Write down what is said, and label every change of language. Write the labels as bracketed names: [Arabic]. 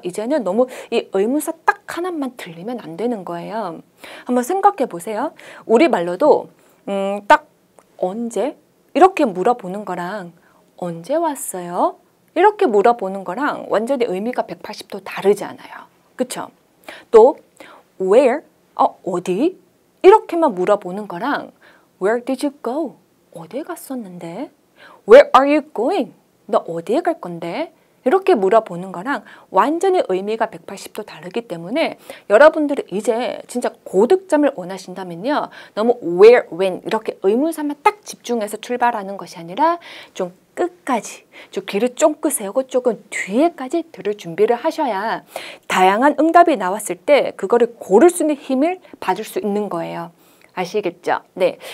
[Korean] 이제는 너무 이 의문사 딱 하나만 들리면 안 되는 거예요. 한번 생각해 보세요. 우리말로도 딱 언제 이렇게 물어보는 거랑 언제 왔어요? 이렇게 물어보는 거랑 완전히 의미가 180도 다르지 않아요. 그쵸? 또 where? 어디? 이렇게만 물어보는 거랑 [English] where did you go? [Korean] 어디에 갔었는데? [English] Where are you going? [Korean] 너 어디에 갈 건데? 이렇게 물어보는 거랑 완전히 의미가 180도 다르기 때문에 여러분들이 이제 진짜 고득점을 원하신다면요. 너무 where, when 이렇게 의문사만 딱 집중해서 출발하는 것이 아니라 좀 끝까지 좀 귀를 쫑긋 세우고 조금 뒤에까지 들을 준비를 하셔야 다양한 응답이 나왔을 때 그거를 고를 수 있는 힘을 받을 수 있는 거예요. 아시겠죠? 네.